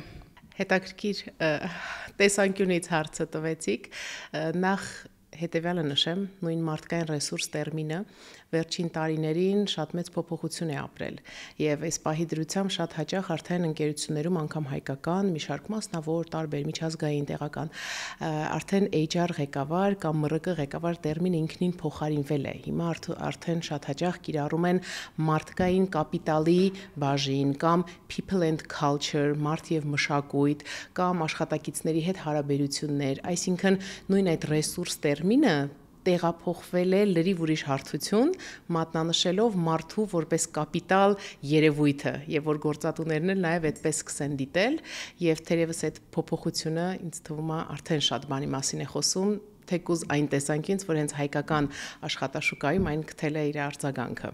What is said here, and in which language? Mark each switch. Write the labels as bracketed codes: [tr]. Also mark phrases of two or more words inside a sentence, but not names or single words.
[hy] Հետաքրքիր տեսանկյունից հարցը տվեցիք, նախ հետևյալը նշեմ, նույն մարդկային ռեսուրս տերմինը վերջին տարիներին շատ մեծ փոփոխություն է ապրել եւ այս պահի դրությամբ շատ հաճախ արդեն ընկերություններում անգամ հայկական մի շարք մասնավոր տարբեր միջազգային տեղական արդեն HR ղեկավար կամ ՄՌԿ ղեկավար տերմինը ինքնին փոխարինվել է։ Հիմա արդեն շատ հաճախ կիրառում են մարդկային կապիտալի բաժին կամ [en] people and culture, [hy] մարդ եւ մշակույթ կամ աշխատակիցների հետ հարաբերություններ, այսինքն նույն այդ ռեսուրս տերմինը տեղափոխվել է լրիվ ուրիշ հարթություն, մատնանշելով մարդու որպես կապիտալ երևույթը, եւ որ գործատուներն էլ նաեւ այդպես սկսեն դիտել, եւ թերևս այդ փոփոխությունը ինձ թվում է արդեն շատ բանի մասին է խոսում, թեկուզ այն տեսանկյունից, որ հենց հայկական աշխատաշուկայում այն գտել է իր արձագանքը։